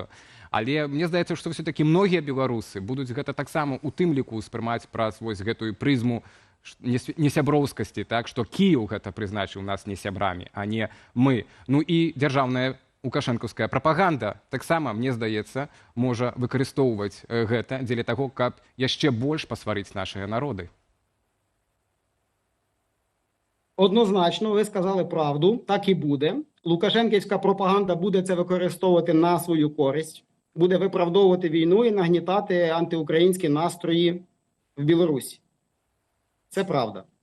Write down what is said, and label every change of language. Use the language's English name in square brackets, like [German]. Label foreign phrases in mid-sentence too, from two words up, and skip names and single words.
[Belarusian] Але мне здаецца, што ўсё-такі многія беларусы будуць гэта таксама у тым ліку ўспрымаць праз вось гэтую прызму несяброўскасці, так, што Кіеў гэта прызначыў нас не сябрамі, а не мы. Ну і дзяржаўная лукашэнкаўская прапаганда таксама, мне здаецца, можа выкарыстоўваць гэта дзеля таго, каб яшчэ больш пасварыць нашыя народы. [Ukrainian] Однозначно, ви сказали правду, так і буде. Лукашенківська пропаганда буде це використовувати на свою користь, буде виправдовувати війну і нагнітати антиукраїнські настрої в Білорусі. Це правда.